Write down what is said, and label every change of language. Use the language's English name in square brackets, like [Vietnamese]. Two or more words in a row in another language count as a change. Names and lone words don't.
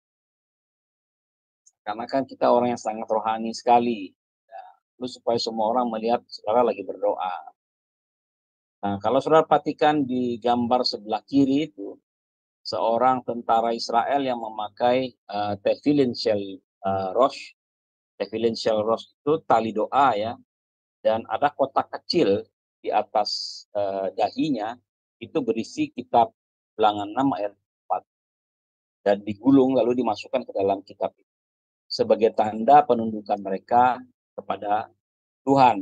[Indonesian] Karena kan kita orang yang sangat rohani sekali. Ya, terus supaya semua orang melihat saudara lagi berdoa. Nah, kalau saudara perhatikan di gambar sebelah kiri itu, seorang tentara Israel yang memakai [Hebrew] תפילין של ראש. תפילין של ראש [Indonesian] itu tali doa ya. Dan ada kotak kecil di atas dahinya, itu berisi kitab Bilangan 6 ayat 4. Dan digulung lalu dimasukkan ke dalam kitab itu. Sebagai tanda penundukan mereka kepada Tuhan.